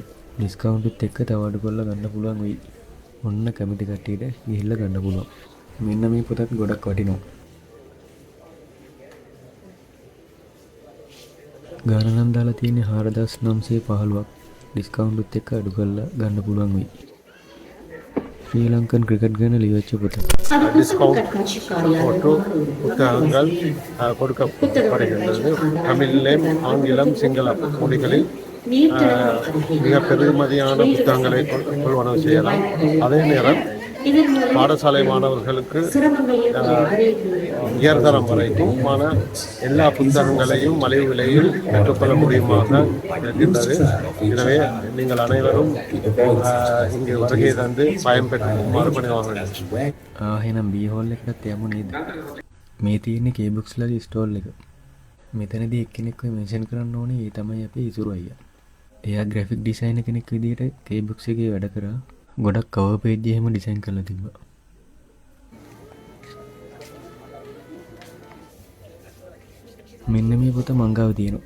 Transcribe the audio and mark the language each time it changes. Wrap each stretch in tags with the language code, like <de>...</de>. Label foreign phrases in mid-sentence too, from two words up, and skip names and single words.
<si>ඩිස්කවුන්ට්ත් එක්ක තව අඩු කරලා ගන්න පුළුවන් වෙයි. ඔන්න කැමති කට්ටියට ගිහිල්ලා ගන්න පුළුවන්. මෙන්න මේ පොතත් ගොඩක් වටිනවා. ගාණ නම් දාලා තියෙන්නේ 4915ක්. ඩිස්කවුන්ට්ත් එක්ක අඩු කරලා ගන්න පුළුවන් වෙයි. ශ්‍රී ලංකන් ක්‍රිකට් ගැන ලියවිච්ච පොත.</si> <ta>டிஸ்கவுண்ட் போட்டு புத்தகங்கள் கொடுக்கப்படுகின்றது. தமிழிலும் ஆங்கிலம் சிங்களம் மொழிகளில் மிக பெருமதியான புத்தகங்களை கொள்வனவு செய்யலாம். அதே நேரம் பாடசாலை மாணவர்களுக்கு உயர்தரம் வரைக்குமான எல்லா புத்தகங்களையும் மலிவு விலையில் பெற்றுக்கொள்ள முடியுமாக இருக்கின்றது. எனவே நீங்கள் அனைவரும் இங்கு வருகை தந்து பயன்பெற்றுமாறு பணிவாக.</ta> <si>එහෙනම් බී හෝල් එකකට යමු නේද? මේ තියෙන්නේ K-Books ස්ටෝල් එක. මෙතනදී එක්කෙනෙක්ව මෙන්ෂන් කරන්න ඕනේ. ඒ තමයි අපේ ඉසුරු අයියා. එයා ග්‍රැෆික් ඩිසයිනර් කෙනෙක් විදිහට K-Books එකේ වැඩ කරා. ගොඩක් කවර් පේජ් එහෙම ඩිසයින් කරලා තිබ්බා. මෙන්න මේ පොත මං ගාව තියෙනවා.</si>